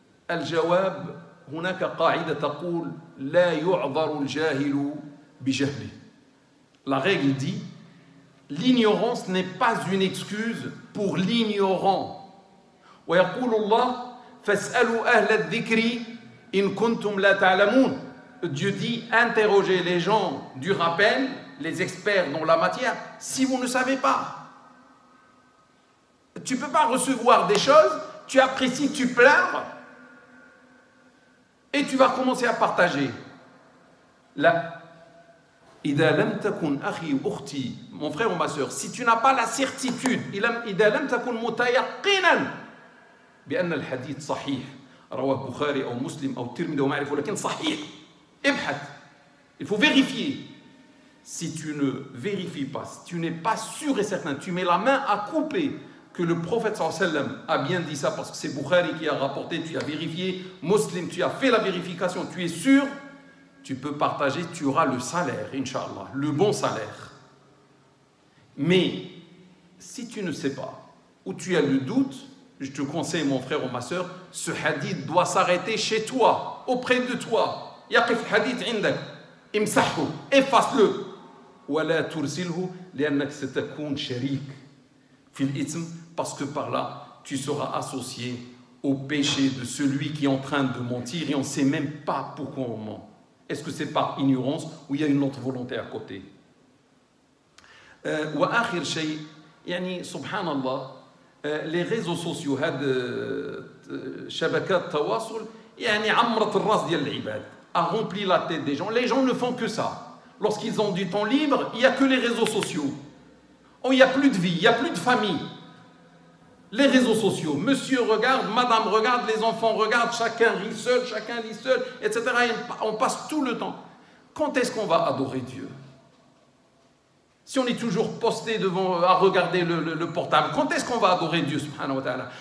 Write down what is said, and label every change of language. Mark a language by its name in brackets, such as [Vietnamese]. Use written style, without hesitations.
[Arabic] الجواب هناك قاعدة تقول لا يعذر الجاهل بجهله. [French] La règle dit, l'ignorance n'est pas une excuse pour l'ignorant. [Arabic] ويقول الله فاسألوا أهل الذكر إن كنتم لا تعلمون. [French] Dieu dit, interrogez les gens du rappel, les experts dans la matière, si vous ne savez pas. Tu ne peux pas recevoir des choses, tu apprécies, tu pleures, et tu vas commencer à partager. [Arabic] Là, إذا لم تكن أخي أختي, [French] mon frère ou ma soeur, si tu n'as pas la certitude, [Arabic] إذا لم تكن متيقنا بأن الحديث صحيح, رواه بخاري أو مسلم أو الترمذي وما أعرف ولكن صحيح, ابحث. [French] Il faut vérifier. Si tu ne vérifies pas, si tu n'es pas sûr et certain, tu mets la main à couper que le prophète sallallahu alayhi wa sallam a bien dit ça parce que c'est Bukhari qui a rapporté, tu as vérifié, Muslim, tu as fait la vérification, tu es sûr, tu peux partager, tu auras le salaire, Inch'Allah, le bon salaire. Mais si tu ne sais pas, ou tu as le doute, je te conseille, mon frère ou ma soeur, ce hadith doit s'arrêter chez toi, auprès de toi. [Arabic] يقف hadith عندك, امسحه, [French] efface-le. [Arabic] ولا ترسله لأنك ستكون شريك في الإثم, [French] parce que par là tu seras associé au péché de celui qui est en train de mentir et on ne sait même pas pourquoi on ment. Est-ce que c'est par ignorance ou il y a une autre volonté à côté? [Arabic] وآخر شيء يعني سبحان الله, [French] les réseaux sociaux [Arabic] هاد شبكات التواصل يعني عمرت الراس ديال العباد, [French] a rempli la tête des gens. Les gens ne font que ça. Lorsqu'ils ont du temps libre, il n'y a que les réseaux sociaux. Oh, il n'y a plus de vie, il n'y a plus de famille. Les réseaux sociaux. Monsieur regarde, madame regarde, les enfants regardent, chacun rit seul, etc. Et on passe tout le temps. Quand est-ce qu'on va adorer Dieu? Si on est toujours posté devant, à regarder le portable, quand est-ce qu'on va adorer Dieu, subhanahu wa ta'ala?